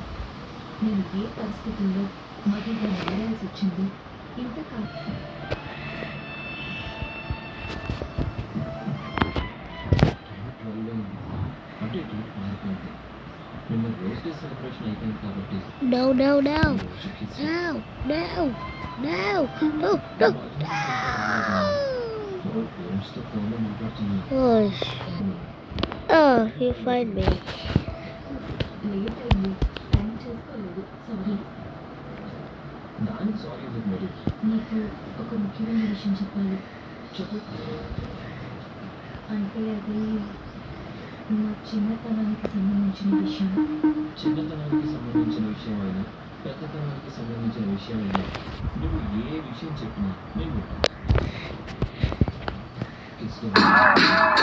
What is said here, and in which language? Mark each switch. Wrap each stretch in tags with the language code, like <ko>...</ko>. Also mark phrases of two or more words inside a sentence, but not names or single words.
<te>నేను ఏ పరిస్థితుల్లో మధుగా మారాల్సి వచ్చింది ఇంతకాలం. అంటే మారిపోయింది. నిన్న</te> <en>Rose Day celebration</en> <te>అయిపోయింది కాబట్టి</te> <en>No, no, no.</en> <te>రోజు kiss</te> <en>No, no, no, no, no, no.</en> <te>పేరెంట్స్తో ఫోన్లో మాట్లాడుతున్నాను.</te> <en>Gosh. Oh, you find me.</en> <te>లేట్ అయింది. టైం చేసుకోలేదు. సారీ. దానికి సారీ ఎందుకు మరి? నీకు ఒక ముఖ్యమైన విషయం చెప్పాలి. చెప్పు. అంటే అది నా చిన్నతనానికి సంబంధించిన విషయం. చిన్నతనానికి సంబంధించిన విషయం అయినా పెద్దతనానికి సంబంధించిన విషయం అయినా నువ్వు ఏ విషయం చెప్పినా నేను వింటాను.</te> <en>Kiss me.</en>